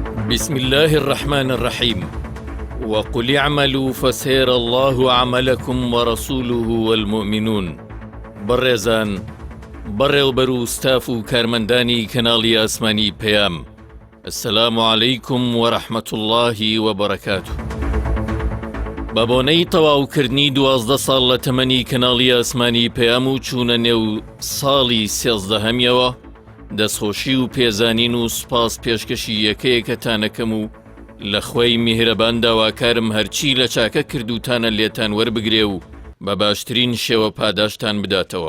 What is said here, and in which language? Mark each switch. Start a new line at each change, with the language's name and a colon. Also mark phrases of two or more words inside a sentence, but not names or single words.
Arabic: بسم الله الرحمن الرحيم وقل اعملوا فسيرى الله عملكم ورسوله والمؤمنون.
Central Kurdish: بەڕێزان، بەڕێوەبەر و ستاف و کارمەندانی کەناڵی ئاسمانی پەیام،
Arabic: السلام عەلەیکم وەرەحمەت الله وبەرەکاتوه.
Central Kurdish: بە بۆنەی تەواوکردنی 12 ساڵ لە تەمەنی کەناڵی ئاسمانی پەیام و چوونە نێو ساڵی 13هەمیەوە، دەستخۆشی و پێزانین و سوپاس پێشکەشی یەکەیەکەتانەکەم و لە خۆی میهرەبان داواکارم هەرچی لە چاکە کردوتانە لێتان وەربگرێ و بە باشترین شێوە پاداشتان بداتەوە.